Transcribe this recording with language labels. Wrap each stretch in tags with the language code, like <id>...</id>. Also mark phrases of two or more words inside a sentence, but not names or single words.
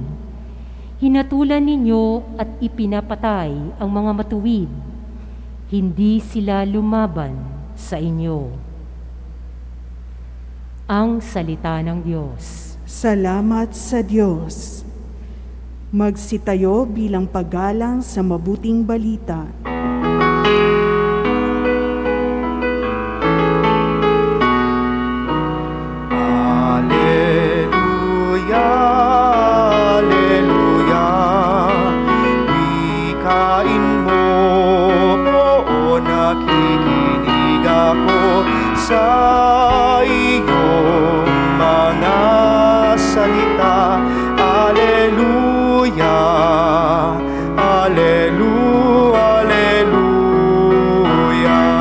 <tl>Hinatulan ninyo at ipinapatay ang mga matuwid. Hindi sila lumaban sa inyo. Ang salita ng Diyos. Salamat sa Diyos. Magsitayo bilang paggalang sa mabuting balita. Alleluia, Alleluia. Wikain mo, oo, nakikinig ako sa iyong mga salita. Alleluia, Alleluia, Alleluia.</tl>